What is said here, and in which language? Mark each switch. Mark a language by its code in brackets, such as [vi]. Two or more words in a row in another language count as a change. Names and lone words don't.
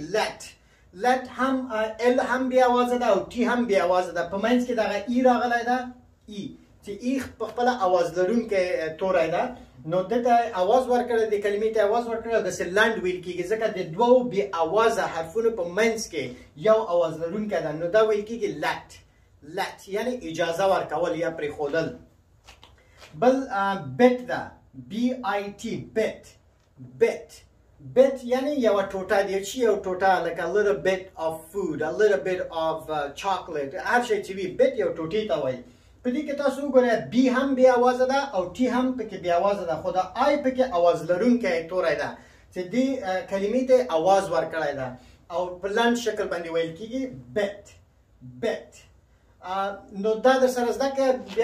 [ps] لت هم ال هم بې اوازه ده او ټي هم بې اوازه ده په منځ کې دغه ای راغلی ده ای چې ای په خپله اواز لرونکی توری ده نو دته اواز ورکړه د کلمې ته اواز ورکړه داسې لنډ ویل کېږي ځکه د دوو بې اوازه حرفونو په منځ کې یو اواز لرونکی ده نو دا ویل کېږي لت یعنی اجازه ورکول یا پرېښودل بل بت ده BIT bit یعنی یوه ټوټه دی چې یو ټوټه لکه [en] a little bit of food a little bit of chocolate [ps] هر شی چې وي bit یو ټوټې ته وایي په دې کې تاسو وګورئ بي هم بې اوازه ده او ټي هم پکې بې اوازه ده خو د آی پکې اواز لرونکی توری ده چې دې کلمې ته اواز ورکړی ده او په لنډ شکل باندې ویل کېږي بت نو دا در سره زده کړه بیا